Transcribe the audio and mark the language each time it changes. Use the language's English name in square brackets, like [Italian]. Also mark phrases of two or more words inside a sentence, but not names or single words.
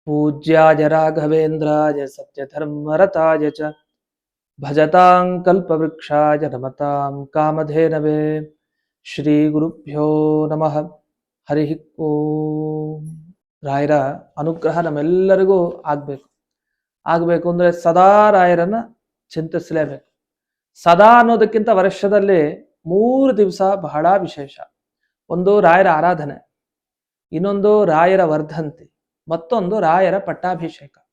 [Sanskrit] पूज्याय राघवेन्द्राय सत्यधर्मरताय च भजतां कल्पवृक्षाय नमतां कामधेनवे ಶ್ರೀಗುರುಭ್ಯೋ ನಮಃ ಹರಿ ಓಂ. [Kannada] ರಾಯರ ಅನುಗ್ರಹ ನಮ್ಮೆಲ್ಲರಿಗೂ ಆಗಬೇಕು ಅಂದರೆ ಸದಾ ರಾಯರನ್ನ ಚಿಂತಿಸಲೇಬೇಕು. ಸದಾ ಅನ್ನೋದಕ್ಕಿಂತ ವರ್ಷದಲ್ಲಿ 3 ದಿವಸ ಬಹಳ ವಿಶೇಷ. ಒಂದು ರಾಯರ ಆರಾಧನೆ, ಇನ್ನೊಂದು ರಾಯರ ವರ್ಧಂತಿ, ಮತ್ತೊಂದು ರಾಯರ ಪಟ್ಟಾಭಿಷೇಕ.